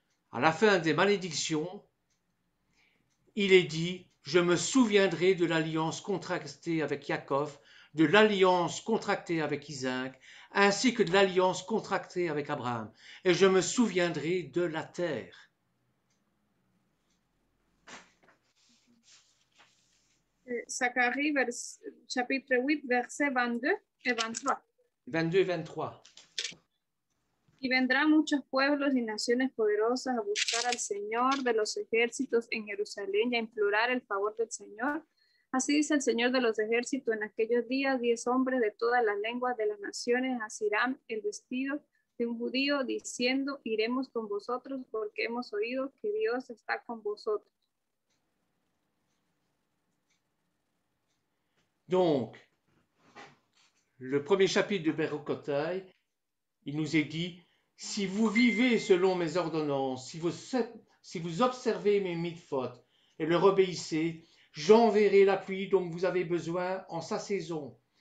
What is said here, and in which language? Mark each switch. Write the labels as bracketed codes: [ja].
[fr] À la fin des malédictions, il est dit, je me souviendrai de l'alliance contractée avec Jacob, de l'alliance contractée avec Isaac, ainsi que de l'alliance contractée avec Abraham, et je me souviendrai de la terre. Zacharie, chapitre 8, verset 22 et 23. 22 et 23. [es] Y vendrán muchos pueblos y naciones poderosas a buscar al Señor de los ejércitos en Jerusalén y a implorar el favor del Señor. Así dice el Señor de los ejércitos, en aquellos días 10 hombres de todas las lenguas de las naciones asirán el vestido de un judío diciendo, iremos con vosotros porque hemos oído que Dios está con vosotros. [fr] Donc, le premier chapitre de Berokotai, il nous est dit, si vous vivez selon mes ordonnances, si vous observez mes mitzvot et leur obéissez, j'enverrai la pluie dont vous avez besoin en sa saison.